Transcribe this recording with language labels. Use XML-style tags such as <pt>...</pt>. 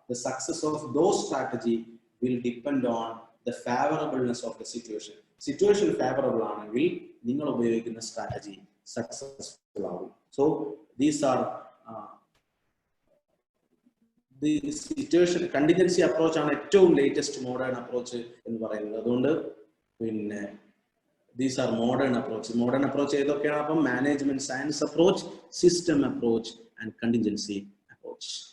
<en>The success of those strategy will depend on the favorableness of the situation.</en> <ml>Situation favorable ആണെങ്കിൽ നിങ്ങൾ ഉപയോഗിക്കുന്ന strategy successful ആവും.</ml> <en>So these are the situation contingency approach</en> <ml>ആണ് ഏറ്റവും latest modern approach എന്ന് പറയുന്നത്. അതുകൊണ്ട് പിന്നെ</ml> <en>these are modern approach. Modern approach</en> <ml>ഏതൊക്കെയാണ്? അപ്പം</ml> <en>Management science approach, system approach and contingency approach.</en>